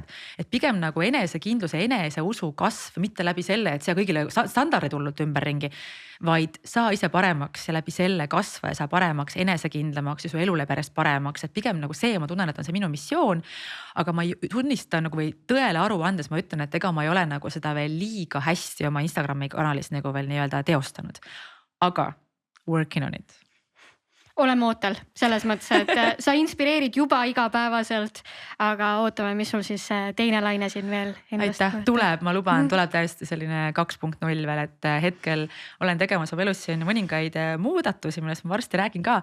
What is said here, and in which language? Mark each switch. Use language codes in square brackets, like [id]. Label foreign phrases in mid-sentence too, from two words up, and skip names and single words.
[et] Et pigem nagu enesekindluse, eneseusu kasv, mitte läbi selle, et sa kõigile standardid hullult ümberringi, vaid saa ise paremaks ja läbi selle kasva ja saa paremaks, enesekindlamaks ja su elu läheb järjest paremaks. Et pigem nagu see, ma tunnen, et on see minu missioon, aga ma ei tunnista nagu või tõele aru andes ma ütlen, et ega ma ei ole nagu seda veel liiga hästi oma Instagrami kanalis nagu veel nii-öelda teostanud. [en] Aga working on it. [et] Oleme ootel selles mõttes, et sa inspireerid juba igapäevaselt, aga ootame, mis sul siis teine laine siin veel endast. Aitäh, tuleb, ma luban, tuleb täiesti selline 2.0 veel, et hetkel olen tegemas oma elus siin mõningaid muudatusi, millest ma varsti räägin ka.